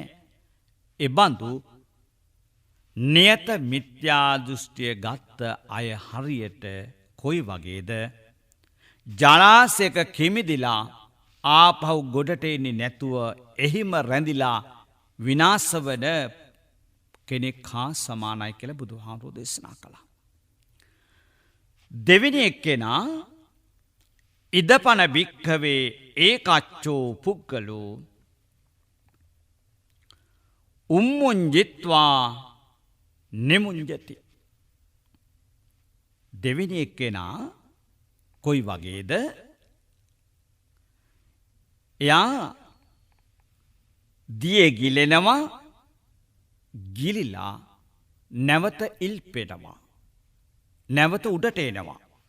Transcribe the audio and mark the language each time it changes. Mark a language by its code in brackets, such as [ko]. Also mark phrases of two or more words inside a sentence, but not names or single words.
[si] එබඳු නියත මිත්‍යා දෘෂ්ටිය ගත්ත අය හරියට කොයි වගේද ජලාශයක කිමිදිලා ආපහු ගොඩට එන්නේ නැතුව එහිම රැඳිලා විනාශ වන කෙනෙක් හා සමානයි කියලා බුදුහාමුදුරුවෝ දේශනා කළා. දෙවෙනි එක්කෙනා [pi] ඉදපන භික්ඛවේ ඒකච්චෝ පුද්ගලෝ උම්මුංජිත්වා නිමුංජති. [si] දෙවෙනි එක්කෙනා කොයි වගේද? එයා දියේ ගිලෙනවා, ගිලිලා නැවත ඉල්පෙනවා, නැවත උඩට එනවා.